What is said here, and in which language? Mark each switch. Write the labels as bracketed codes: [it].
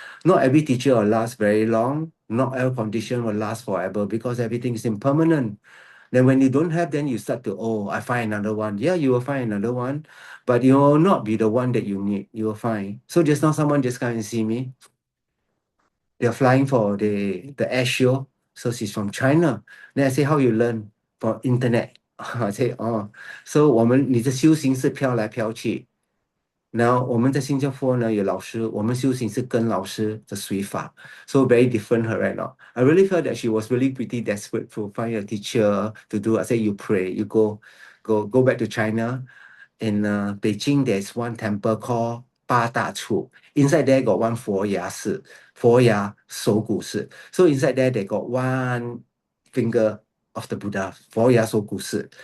[en] Not every teacher will last very long. Not every condition will last forever because everything is impermanent. Then when you don't have, then you start to, oh, I find another one. Yeah, you will find another one, but you will not be the one that you need. You will find. So just now someone just come and see me. They're flying for the air show. So she's from China. Then I say, how you learn? From internet. I say, oh, so [zh] 你的修行是飘来飘去。然后我们在新加坡呢有老师，我们修行是跟老师的随法， [en] so very different her right now. I really felt that she was really pretty desperate to find a teacher to do. I say you pray, you go back to China. In Beijing, there's one temple called 八大处. Inside there got one 佛牙寺, 佛牙手骨寺. So inside there they got one finger of the Buddha, 佛牙手骨寺.